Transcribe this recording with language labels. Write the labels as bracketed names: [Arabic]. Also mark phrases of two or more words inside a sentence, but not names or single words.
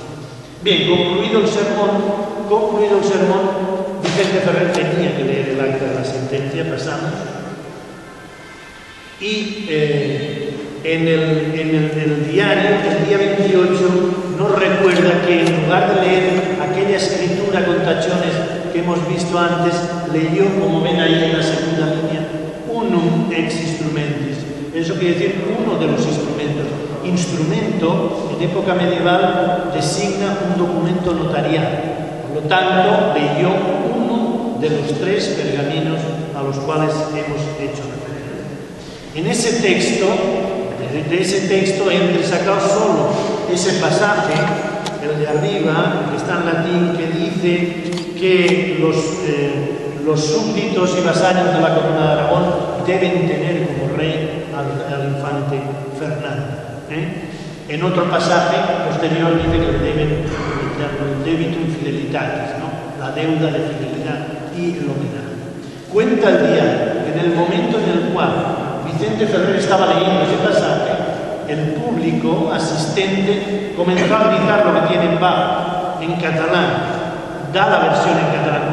[Spanish] Bien, concluido el sermón, Vicente Ferrer tenía que leer el acta de la sentencia, pasamos. Y en el diario, el día 28, nos recuerda que en lugar de leer aquella escritura con tachones que hemos visto antes, leyó, como ven ahí en la segunda línea, [Latin] unum ex instrumentis. [Spanish] Eso quiere decir uno de los instrumentos. Instrumento, en época medieval, designa un documento notarial. Por lo tanto, leyó uno de los 3 pergaminos a los cuales hemos hecho referencia. En ese texto, de ese texto, he entresacado solo ese pasaje, el de arriba, que está en latín, que dice que los súbditos y vasallos de la corona de Aragón deben tener como rey al infante Fernando. En otro pasaje posterior dice que deben el [Latin] debitum fidelitatis, [Spanish] ¿no? La deuda de fidelidad y el homenaje. Cuenta el diario que en el momento en el cual Vicente Ferrer estaba leyendo ese pasaje, el público asistente comenzó a gritar lo que tiene en bajo, en catalán. Da la versión en catalán.